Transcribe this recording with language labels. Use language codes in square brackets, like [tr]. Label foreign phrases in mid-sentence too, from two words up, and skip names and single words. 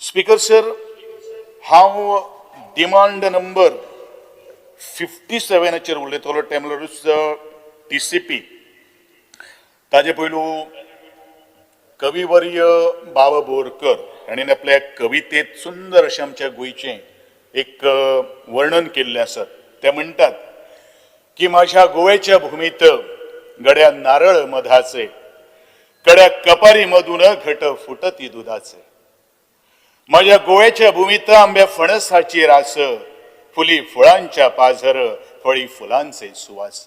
[en] Speaker sir, [kok] हांव [en] demand number [kok] 57 उलयतलो टेम्पलरूच TCP. ताजे पयलू कविवर्य बाबा बोरकर हाणें आपल्या कवितेत सुंदर अशें आमच्या गोंयचें एक वर्णन केल्लें आसा. ते म्हणटात की [mr] माझ्या गोव्याच्या भूमीत गड्या नारळ मधाचे, कड्या कपारी मधून घट फुटती दुधाचे. माझ्या गोव्याच्या भूमीत आंब्या फणसाची रास, फुली फुलांच्या पाझर, फळी फुलांचे सुवास.